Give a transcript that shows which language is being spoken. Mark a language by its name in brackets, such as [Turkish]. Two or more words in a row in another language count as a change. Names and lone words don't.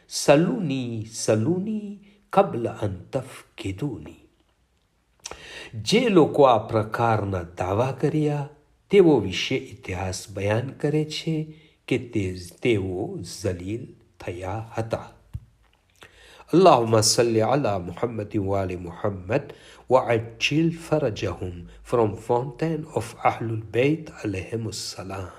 [Arabic] سلوني قبل أن تفقدوني. [Gujarati] જે લોકો આ પ્રકારના દાવા કર્યા તેઓ વિશે ઇતિહાસ બયાન કરે છે કે તેઓ ઝલીલ થયા હતા. [Arabic] اللهم صل على محمد وآل محمد وعجل فرجهم from Fountain of Ahlul Bayt عليهم السلام.